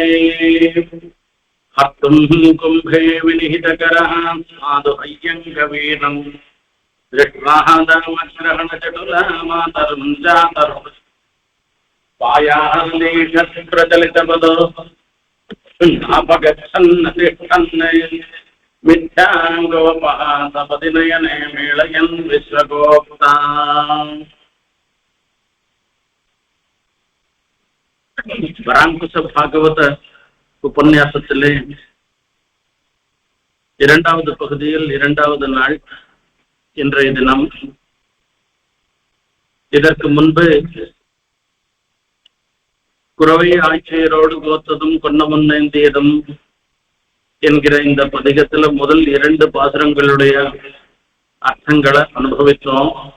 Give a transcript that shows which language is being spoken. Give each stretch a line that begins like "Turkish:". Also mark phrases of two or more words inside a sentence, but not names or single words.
Sanskrit: हर्तुं कुम्भे विनिहितकरः साधु हय्यङ्गवीरं दृष्ट्वा दामग्रहणचटुला मातरं जातरुं पायादेशप्रचलितपदो नापगच्छन् तिष्ठन् मिथ्याङ्गोपहासपतिनयने मेलयन् विश्वगोप्ता।
Tamil: பராங்குச பாகவத உபன்யாசத்திலே இரண்டாவது பகுதியில் இரண்டாவது நாள் இன்றைய தினம். இதற்கு முன்பு குறவை ஆட்சியரோடு கோத்ததும் கொன்ன முன்னேந்தியதும் என்கிற இந்த பதிகத்துல முதல் இரண்டு பாசுரங்களுடைய அர்த்தங்களை அனுபவித்தோம்.